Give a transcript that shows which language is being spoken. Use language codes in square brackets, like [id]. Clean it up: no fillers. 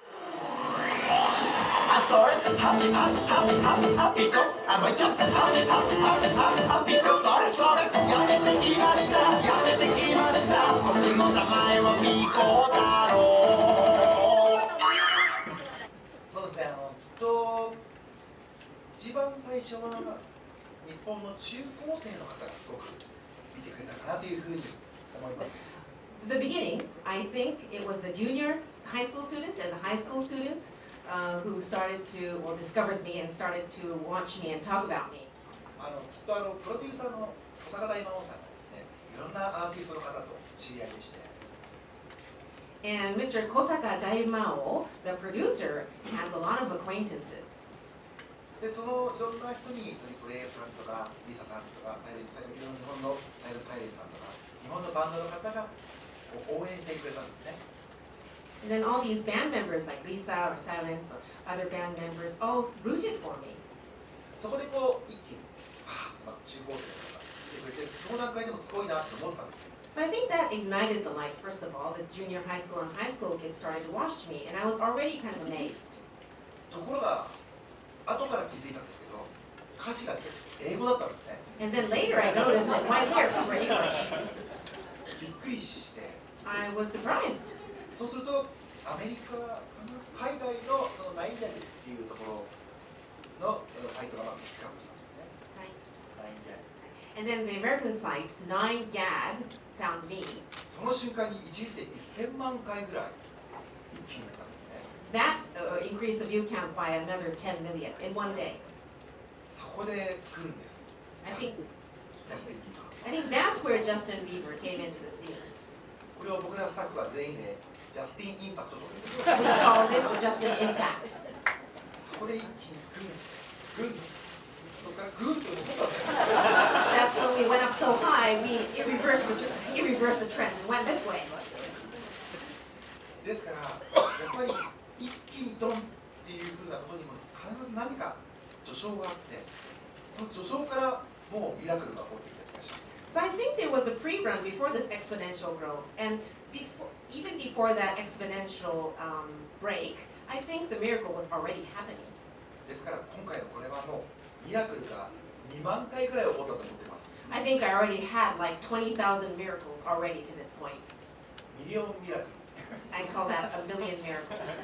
[ja] それハッハッハッハッハッピコもう一つハッハッハッハッハッピコそれそれやってきましたやってきました僕の名前はピコ太郎。そうですね、きっと一番最初は日本の中高生の方がすごく見てくれたかなというふうに思います。 [en] The beginning, I think it was the junior high school students and the high school students who started to, or discovered me and started to watch me and talk about me. [ja] きっとプロデューサーの小坂大魔王さんがですね、いろんなアーティストの方と知り合いでして。 [en] And Mr. Kosaka Daimao, the producer, has a lot of acquaintances. [ja] で、そのいろんな人にトリプル A さんとかリサさんとかサイレント日本のサイレントさんとか日本のバンドの方が応援してくれたんですね。 [en] And then all these band members like Lisa or Silence or other band members all rooted for me. [ja] そこでこう一気にまず中高生の方が来てくれて、その段階でもすごいなと思ったんですよ。 [en] So I think that ignited the light. First of all, the junior high school and high school kids started to watch me, and I was already kind of amazed. [ja] ところが後から気づいたんですけど、歌詞が英語だったんですね。 [en] And then later I noticed that my lyrics were English. [ja] びっくりして。 [en] I was surprised. [ja] そうするとアメリカ海外のそのナインジャリっていうところのサイトがまずピックアップしたんですね。 [en] And then the American site 9gag found me. [ja] その瞬間に1日で1000万回ぐらい一気になったんですね。 [en] That increased the view count by another 10 million in one day. [ja] そこで来るんです。 [en] I think Justin Bieber. that's where Justin Bieber came into the scene. [ja] これを僕らスタッフは全員でジャスティンインパクトと言って [en] We call this the Justin impact. [ja] そこで一気にグンそこからグンと戻ったんですよ。 [en] That's when we went up so high, it reversed the trend and went this way. [ja] ですからやっぱり一気にドンっていうふうなことにも必ず何か序章があって、その序章からもうミラクルが起こってきた気がします。 [en] So I think there was a pre-run before this exponential growth, and even before that exponential break, I think the miracle was already happening. [ja] ですから今回のこれはもうミラクルが2万回ぐらい起こったと思っています。 [en] I think I already had like 20,000 miracles already to this point. [ja] ミリオンミラクル。 [en] I call that a million miracles.